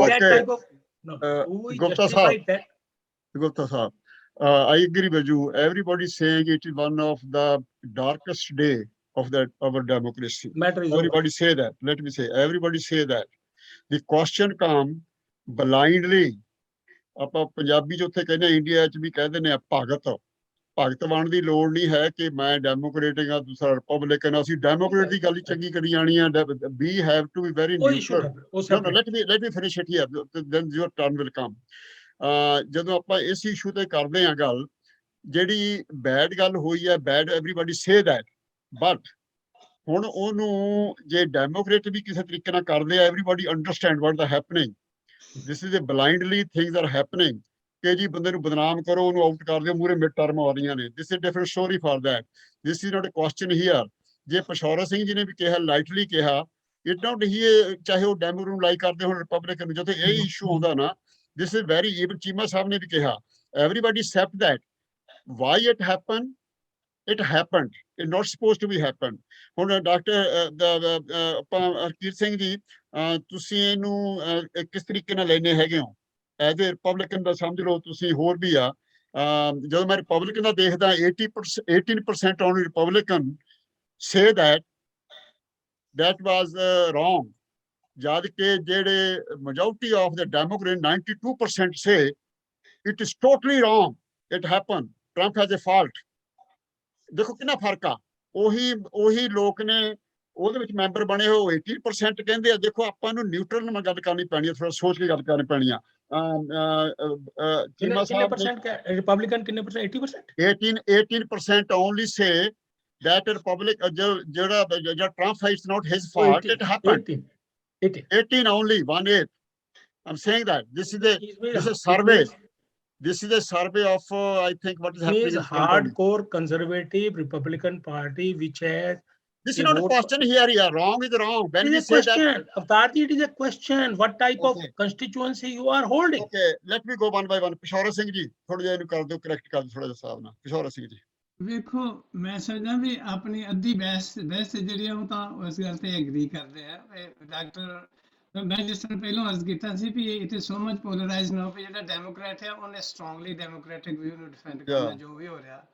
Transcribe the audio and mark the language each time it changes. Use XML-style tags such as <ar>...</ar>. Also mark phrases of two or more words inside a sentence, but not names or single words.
<en>that type of. No, Gupta Sahab, I agree with you. Everybody is saying it is one of the darkest day of our democracy. Everybody say that. Let me say, everybody say that. The question come blindly.</en> <pa>ਆਪਾਂ ਪੰਜਾਬੀ 'ਚ ਉੱਥੇ ਕਹਿੰਦੇ ਇੰਡੀਆ 'ਚ ਵੀ ਕਹਿ ਦਿੰਦੇ ਆ ਭਗਤ ਬਣ ਦੀ ਲੋੜ ਨਹੀਂ ਹੈ ਕਿ ਮੈਂ ਡੈਮੋਕ੍ਰੇਟਿਕ ਆ, ਦੂਸਰਾ ਰਿਪਬਲਿਕਨ। ਅਸੀਂ ਡੈਮੋਕ੍ਰੇਟ ਦੀ ਗੱਲ ਹੀ ਚੰਗੀ ਕਰੀ ਜਾਣੀ ਆ।</pa> <en>We have to be very neutral. Let me finish it here. Then your turn will come.</en> <pa>ਜਦੋਂ ਆਪਾਂ ਇਸ ਇਸ਼ੂ ਤੇ ਕਰਦੇ ਆ ਗੱਲ, ਜਿਹੜੀ ਬੈਡ ਗੱਲ ਹੋਈ ਹੈ,</pa> <en>bad everybody say that, but</en> <pa>ਹੁਣ ਉਹਨੂੰ ਜੇ ਡੈਮੋਕ੍ਰੇਟ ਵੀ ਕਿਸੇ ਤਰੀਕੇ ਨਾਲ ਕਰਦੇ ਆ,</pa> <en>everybody understand what the happening, this is a blindly things are happening,</en> <pa>ਕਿ ਜੀ ਬੰਦੇ ਨੂੰ ਬਦਨਾਮ ਕਰੋ, ਉਹਨੂੰ ਆਊਟ ਕਰ ਦਿਓ, ਮੂਹਰੇ</pa> <en>mid term</en> <pa>ਆ ਰਹੀਆਂ ਨੇ,</pa> <en>this is different story for that, this is not a question here.</en> <pa>ਜੇ ਪਸ਼ੌਰਾ ਸਿੰਘ ਜੀ ਨੇ ਵੀ ਕਿਹਾ, ਲਾਈਟਲੀ ਕਿਹਾ,</pa> <en>it not he,</en> <pa>ਚਾਹੇ ਉਹ ਡੈਮੋਕ੍ਰੇਟ ਨੂੰ ਲਾਈਕ ਕਰਦੇ ਹੋਣ, ਰਿਪਬਲਿਕਨ ਨੂੰ, ਜਦੋਂ ਇਹ ਇਸ਼ੂ ਆਉਂਦਾ ਨਾ,</pa> <en>this is very, even</en> <pa>ਚੀਮਾ ਸਾਹਿਬ ਨੇ ਵੀ ਕਿਹਾ,</pa> <en>everybody accept that why it happened, it happened, it not supposed to be happen।</en> <pa>ਹੁਣ ਡਾਕਟਰ ਆਪਾਂ ਹਰਕੀਰਤ ਸਿੰਘ ਜੀ, ਤੁਸੀਂ ਇਹਨੂੰ ਕਿਸ ਤਰੀਕੇ ਨਾਲ ਲੈਣੇ ਹੈਗੇ ਹੋ?</pa> <en>as a Republican</en> <pa>ਦਾ ਸਮਝ ਲਓ, ਤੁਸੀਂ ਹੋਰ ਵੀ ਆ, ਜਦੋਂ ਮੈਂ ਰਿਪਬਲਿਕਨ ਦਾ ਦੇਖਦਾ</pa> <en>18% on Republican say that was wrong,</en> <pa>ਜਦ ਕਿ ਜਿਹੜੇ</pa> <en>majority of the Democrat 92% say it is totally wrong, it happened, Trump has a fault।</en> <pa>ਦੇਖੋ ਕਿੰਨਾ ਫਰਕ ਆ। ਉਹੀ ਲੋਕ ਨੇ ਉਹਦੇ ਵਿੱਚ ਮੈਂਬਰ ਬਣੇ ਹੋ, 80% ਕਹਿੰਦੇ ਆ। ਦੇਖੋ ਆਪਾਂ ਨੂੰ ਨਿਊਟਰਲ ਨਾਲ ਗੱਲ ਕਰਨੀ ਪੈਣੀ ਹੈ, ਥੋੜਾ ਸੋਚ ਕੇ ਗੱਲ ਕਰਨੀ ਪੈਣੀ ਆ। ਚੀਮਾ ਸਾਹਿਬ ਰਿਪਬਲਿਕਨ ਕਿੰਨੇ percent? 80%?</pa> <en>18% only say that republic ਜਿਹੜਾ Trump is not his fault, it happened। 18 only, 1/8। I'm saying that this is a survey, this is a survey of I think what is happening in hardcore conservative Republican Party which has, this is not a question here, yeah, wrong is wrong when we say that। Avtarji, it is a question, what type of constituency you are holding। Okay, let me go one by one।</en> <pa>ਪਸ਼ੌਰਾ ਸਿੰਘ ਜੀ ਥੋੜਾ ਜਿਹਾ ਇਹਨੂੰ ਕਰ ਦਿਓ, ਕਰੈਕਟ ਕਰ ਦਿਓ ਥੋੜਾ ਜਿਹਾ ਹਿਸਾਬ ਨਾਲ। ਪਸ਼ੌਰਾ ਸਿੰਘ ਜੀ ਵੇਖੋ, ਮੈਂ ਸਮਝਦਾ ਵੀ ਆਪਣੀ ਅੱਧੀ ਬਹਿਸ ਜਿਹੜੀ ਆ ਉਹ ਤਾਂ ਉਸ ਗੱਲ ਤੇ ਐਗਰੀ ਕਰਦੇ ਆ। ਡਾਕਟਰ, ਮੈਂ ਜਿਸ ਤਰ੍ਹਾਂ ਪਹਿਲਾਂ ਅਰਜ਼ ਕੀਤਾ ਸੀ ਵੀ</pa> <en>it is so much polarized now,</en> <pa>ਵੀ ਜਿਹੜਾ ਡੈਮੋਕ੍ਰੈਟ ਹੈ ਉਹਨੇ</pa> <en>strongly Democratic view</en> <pa>ਨੂੰ ਡਿਫੈਂਡ ਕਰਨਾ, ਜੋ ਵੀ ਹੋ ਰਿਹਾ।</pa>